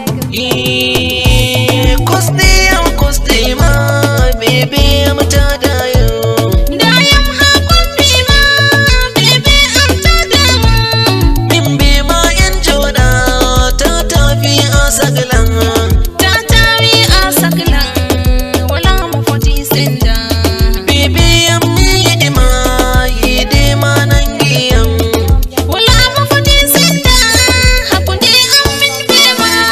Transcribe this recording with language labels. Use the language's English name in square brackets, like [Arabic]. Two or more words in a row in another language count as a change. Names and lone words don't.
[Fula] Eh, koste am, koste ma, bebe am ta dayo. Dayam hakkunde ma, bebe am ta dayo. Min be ma yan joda, ta tafi a saglan. Ta tafi a saglan, wala mo Baby, [English] I'm needing my, needing my [Fula] nangiam. Wala mo [English] for this and that. [Fula] Hapo di amin bema.